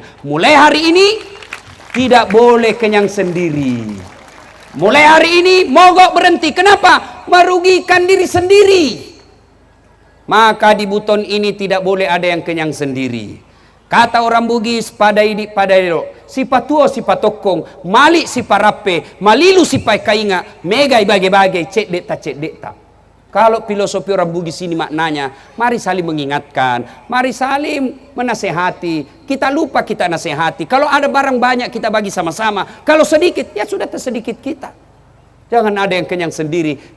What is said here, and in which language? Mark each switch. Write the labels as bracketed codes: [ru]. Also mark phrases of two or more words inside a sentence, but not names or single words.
[id] Mulai hari ini tidak boleh kenyang sendiri. Mulai hari ini mogok berhenti. Kenapa? Merugikan diri sendiri. Maka di Buton ini tidak boleh ada yang kenyang sendiri. Kata orang Bugis, [bug] padai si patuo si patokong, mali si parape, malilu si paikainga, megai bagai-bagai, cek deta. [id] Kalau filosofi orang Bugis ini maknanya, mari saling mengingatkan, mari saling menasehati. Kita lupa kita nasehati. Kalau ada barang banyak kita bagi sama-sama. Kalau sedikit, ya sudah tersedikit kita. Jangan ada yang kenyang sendiri.